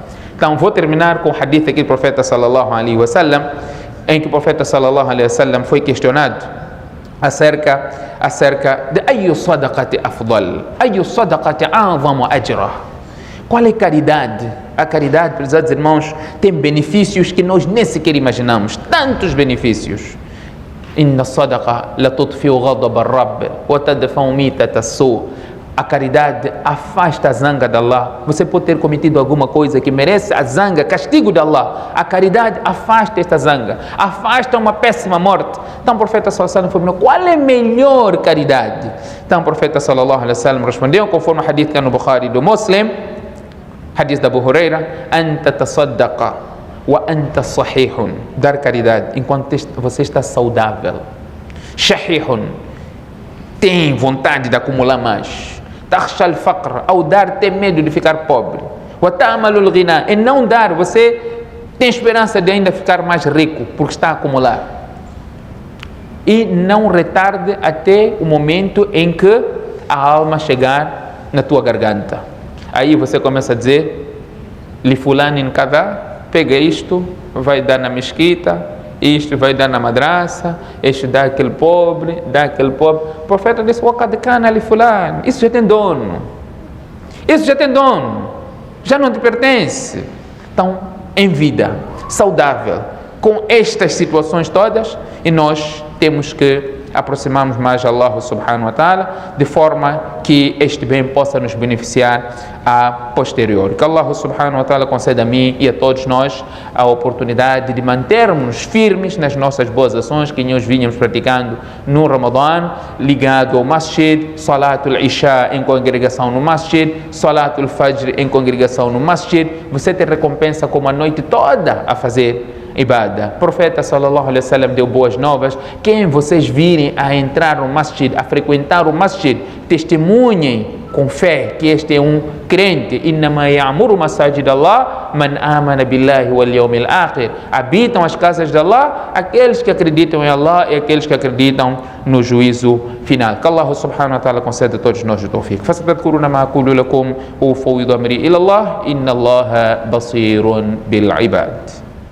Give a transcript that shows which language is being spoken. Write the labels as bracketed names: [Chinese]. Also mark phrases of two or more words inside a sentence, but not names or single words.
[Portuguese] Então vou terminar com o hadith aqui do profeta [Arabic] صلى الله عليه وسلم, [Portuguese] em que o profeta [Arabic] صلى الله عليه وسلم [Portuguese] foi questionado acerca de [Arabic] أي الصدقة أفضل، أي الصدقة أعظم أجرا. [Portuguese] Qual é a caridade? A caridade, prezados irmãos, tem benefícios que nós nem sequer imaginamos, tantos benefícios. [Arabic] إن الصدقة لتطفئ غضب الرب وتدفع ميتة السوء. [Portuguese] A caridade afasta a zanga de Allah. Você pode ter cometido alguma coisa que merece a zanga, castigo de Allah. A caridade afasta esta zanga, afasta uma péssima morte. Então o profeta [Arabic] صلى الله عليه وسلم [Portuguese] falou: qual é a melhor caridade? Então o profeta [Arabic] صلى الله عليه وسلم [Portuguese] respondeu, conforme o hadith que é no Bukhari e do Muslim, hadith da Abu Huraira: [Arabic] أن تصدق وأنت صحيح. [Portuguese] Dar caridade enquanto você está saudável. Shahihun, tem vontade de acumular mais. [Arabic] تخشى الفقر, [Portuguese] ao dar tem medo de ficar pobre. [Arabic] وتأمل الغنى, [Portuguese] em não dar você tem esperança de ainda ficar mais rico porque está a acumular. E não retarde até o momento em que a alma chegar na tua garganta. Aí você começa a dizer: [Arabic] لفلان كذا, [Portuguese] pega isto, vai dar na mesquita, isto vai dar na madraça, isto dá aquele pobre, dá aquele pobre. O profeta disse: [Arabic] وَقَدْ كَانَ لِفُلَانٍ. [Portuguese] Isso já tem dono, isso já tem dono, já não te pertence. Então, em vida, saudável, com estas situações todas, e nós temos que aproximarmos mais a Allah [Arabic] سبحانه وتعالى, [Portuguese] de forma que este bem possa nos beneficiar a posterior. Que Allah [Arabic] سبحانه وتعالى [Portuguese] conceda a mim e a todos nós a oportunidade de mantermos firmes nas nossas boas ações que nós vínhamos praticando no Ramadã, ligado ao masjid, [Arabic] صلاة العشاء [Portuguese] em congregação no masjid, [Arabic] صلاة الفجر [Portuguese] em congregação no masjid. Você tem recompensa como a noite toda a fazer ibada. O profeta [Arabic] صلى الله عليه وسلم [Portuguese] deu boas novas: quem vocês virem a entrar no masjid, a frequentar o masjid, testemunhem com fé que este é um crente. [Arabic] إنما يعمر مساجد الله من آمن بالله واليوم الآخر. [Portuguese] Habitam as casas de Allah aqueles que acreditam em Allah e aqueles que acreditam no juízo final. Que Allah [Arabic] سبحانه وتعالى [Portuguese] conceda a todos nós o tawfiq. [Arabic] فستذكرون ما أقول لكم وأفوض أمري إلى الله، إن الله بصير بالعباد.